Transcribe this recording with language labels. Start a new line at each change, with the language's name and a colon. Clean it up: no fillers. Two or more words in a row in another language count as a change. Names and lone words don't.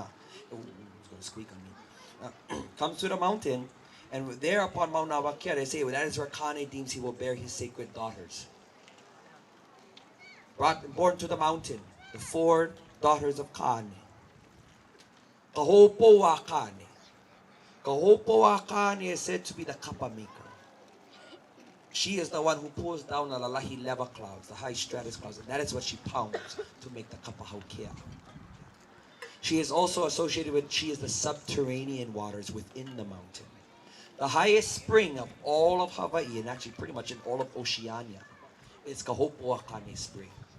English: Oh, he's going to squeak on me. Comes to the mountain, and there upon Mauna Kea, they say, well, that is where Kane deems he will bear his sacred daughters. Born to the mountain, the 4 daughters of Kane. Kahopoa Kane. Kahopoa Kane is said to be the kapa maker. She is the one who pulls down the lalahi leva clouds, the high stratus clouds, and that is what she pounds to make the
Hawaiian: kapa haukea.
English: She is also associated with, she is the subterranean waters within the mountain. The highest spring of all of Hawaii, and actually pretty much in all of Oceania, is Kahopoa Kane Spring.